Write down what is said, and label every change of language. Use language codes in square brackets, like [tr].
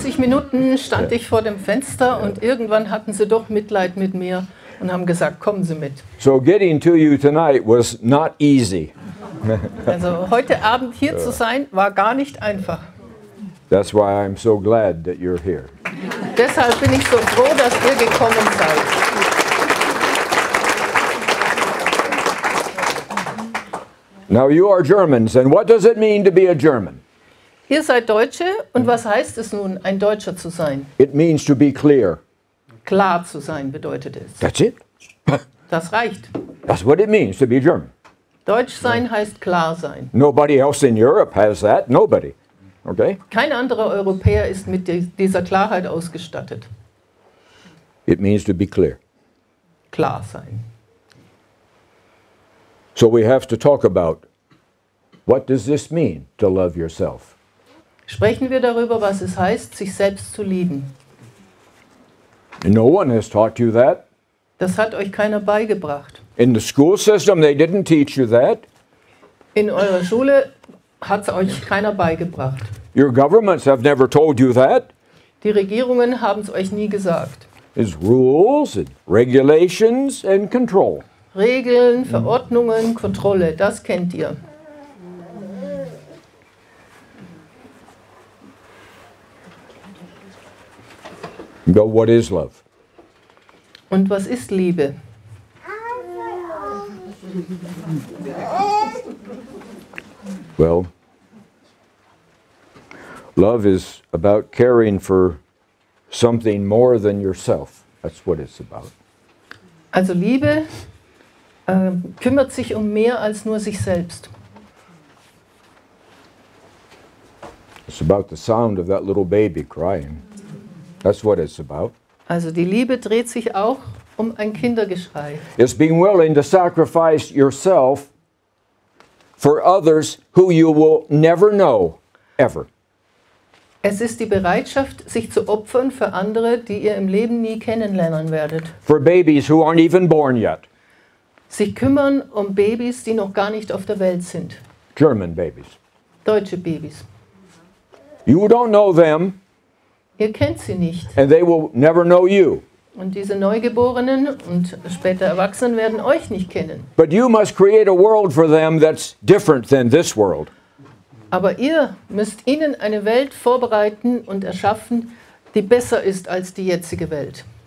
[de] 20 Minuten stand ich vor dem Fenster und irgendwann hatten sie doch Mitleid mit mir und haben gesagt, kommen Sie mit. [en] So getting to you tonight was not easy. [de] Also heute Abend hier zu sein, war gar nicht einfach. [en] That's why I'm so glad that you're here. [de] Deshalb bin ich so froh, dass ihr gekommen seid. [en] Now you are Germans, and what does it mean to be a German? [de] Ihr seid Deutsche und was heißt es nun, ein Deutscher zu sein? [en] It means to be clear. [de] Klar zu sein bedeutet es. [en] That's it. [de] Das reicht. [en] That's what it means to be German. [de] Deutsch sein heißt klar sein. [en] Nobody else in Europe has that. Nobody. Okay? [de] Kein anderer Europäer ist mit dieser Klarheit ausgestattet. [en] It means to be clear. [de] Klar sein. [en] So we have to talk about what does this mean to love yourself? [de] Sprechen wir darüber, was es heißt, sich selbst zu lieben. [en] No one has taught you that. [de] Das hat euch keiner beigebracht. [en] In the school system, they didn't teach you that. [de] In eurer Schule hat es euch keiner beigebracht. [en] Your governments have never told you that. [de] Die Regierungen haben es euch nie gesagt. [en] It's rules and regulations and control. [de] Regeln, Verordnungen, Kontrolle, das kennt ihr. [en] But what is love? [de] Und was ist Liebe? [en] Well, love is about caring for something more than yourself. That's what it's about. [de] Also Liebe kümmert sich um mehr als nur sich selbst. [en] It's about the sound of that little baby crying. That's what it's about. [de] Also die Liebe dreht sich auch um ein Kindergeschrei. [en] It's being willing to sacrifice yourself for others who you will never know, ever. [de] Es ist die Bereitschaft, sich zu opfern für andere, die ihr im Leben nie kennenlernen werdet. [en] For babies who aren't even born yet. [de] Sich kümmern um Babys, die noch gar nicht auf der Welt sind. [en] German babies. [de] Deutsche Babys. [en] You don't know them, [de] Ihr kennt sie nicht. [en] and they will never know you. [de] Und diese Neugeborenen und später Erwachsenen werden euch nicht kennen. [en] But you must create a world for them that's different than this world. [de] Aber ihr müsst ihnen eine Welt vorbereiten und erschaffen, die besser ist als die jetzige Welt.